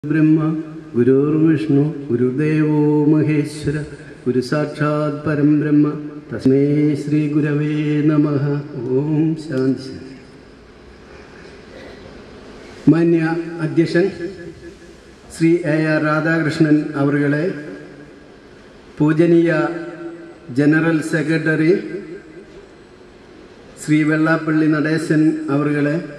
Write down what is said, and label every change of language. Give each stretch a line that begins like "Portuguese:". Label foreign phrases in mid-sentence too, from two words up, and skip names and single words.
Sanskrit: ब्रह्मा गुरुर्विष्णु गुरुदेवो महेश्वर गुरु साक्षात् परम ब्रह्म तस्मै श्री गुरवे नमः. ओम शांति.
Malayalam: മാന്യ അധ്യക്ഷൻ ശ്രീ AR രാധാകൃഷ്ണൻ അവരുടെ, പൂജനീയ ജനറൽ സെക്രട്ടറി ശ്രീ വെള്ളാപ്പള്ളി നടേശൻ അവരുടെ,